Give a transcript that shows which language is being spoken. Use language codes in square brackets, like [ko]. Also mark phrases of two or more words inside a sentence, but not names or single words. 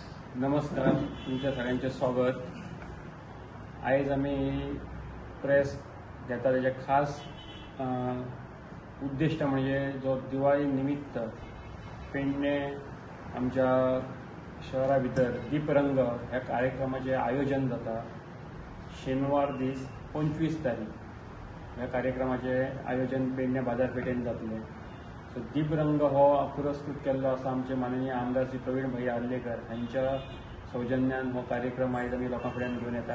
[kok] नमस्कार, तुमच्या सगळ्यांचे स्वागत। आज आम्ही प्रेस घेता त्याचे खास उद्दिष्ट म्हणजे जो दिवाळी निमित्त पेडणे आमच्या शहरा भितर दीपरंग ह्या कार्यक्रमाचे आयोजन जाता। शेनवार दीस 25 तारीख ह्या कार्यक्रमाचे आयोजन पेडणे बाजारपेठेन जातले। सो दीपरंग हो पुरस्कृत केल्लो आसा आमचे माननीय आमदार श्री प्रवीण भाई आर्लेकर हांच्या सौजन्यान हो कार्यक्रम आज आमी लोकां फुड्यान घेवन येता।